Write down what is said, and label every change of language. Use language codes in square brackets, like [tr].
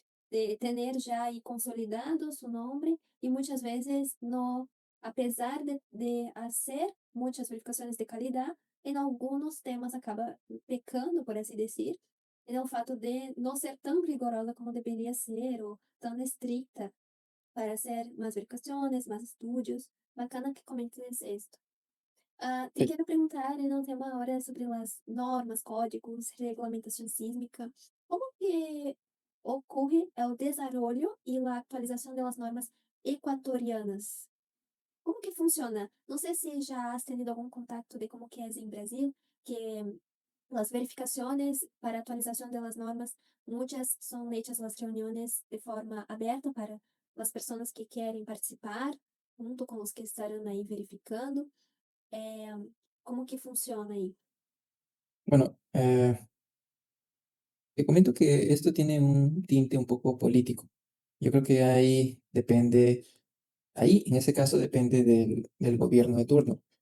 [es] de tener ya ahí consolidado su nombre y muchas veces no, a pesar de hacer muchas verificaciones de calidad, en algunos temas acaba pecando, por así decir, en el fato de no ser tan rigorosa como debería ser o tan estricta para hacer más verificaciones, más estudios. Bacana que comentes esto. Te Sí. [pt] quero perguntar en um tema ahora sobre as normas, códigos, regulamentação sísmica. Como que ocorre o desarrollo e a atualização das normas equatorianas? Como que funciona? Não sei se já has tenido algum contato de como que é em Brasil, que as verificações para atualização das normas, muitas são hechas as reuniões de forma aberta para as pessoas que querem participar, junto com os que estarão aí verificando. [es] Eh, ¿Cómo que funciona ahí? Bueno, te comento que esto tiene un tinte un poco político. Yo creo que ahí en ese caso depende del gobierno de turno.